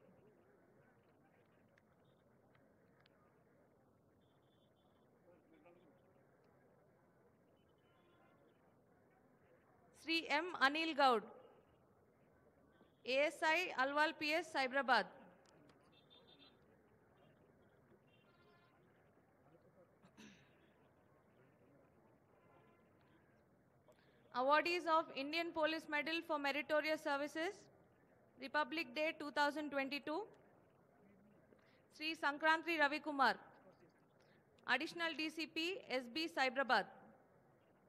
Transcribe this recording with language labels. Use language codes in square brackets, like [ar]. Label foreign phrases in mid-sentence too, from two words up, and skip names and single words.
[en] Sri M. Anil Gaud, ASI Alwal PS, Cyberabad. Awardees of Indian Police Medal for Meritorious Services, Republic Day 2022. Sri Sankrantri Ravi Kumar, Additional DCP SB, Cyberabad.